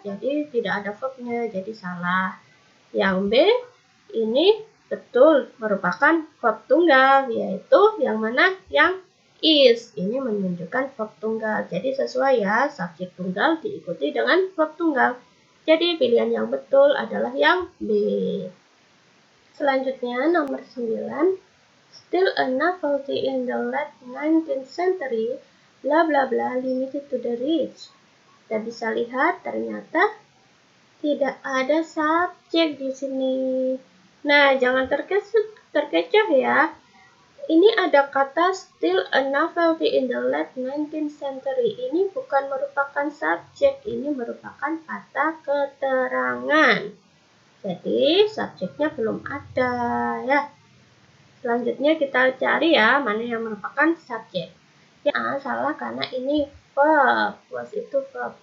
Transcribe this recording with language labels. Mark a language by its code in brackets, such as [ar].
[id] Jadi tidak ada verbnya, jadi salah. Yang B, ini betul merupakan verb tunggal, yaitu yang mana? Yang is. Ini menunjukkan verb tunggal. Jadi sesuai ya, subjek tunggal diikuti dengan verb tunggal. Jadi pilihan yang betul adalah yang B. Selanjutnya nomor 9. [en] Still a novelty in the late 19th century, bla bla bla limited to the rich. [id] Kita bisa lihat ternyata tidak ada subjek di sini. Nah, jangan terkecoh ya. Ini ada kata [en] still a novelty in the late 19th century. [id] Ini bukan merupakan subjek, ini merupakan kata keterangan. Jadi, subjeknya belum ada ya. Selanjutnya kita cari ya, mana yang merupakan subjek. Yang A salah karena ini verb. Was itu verb.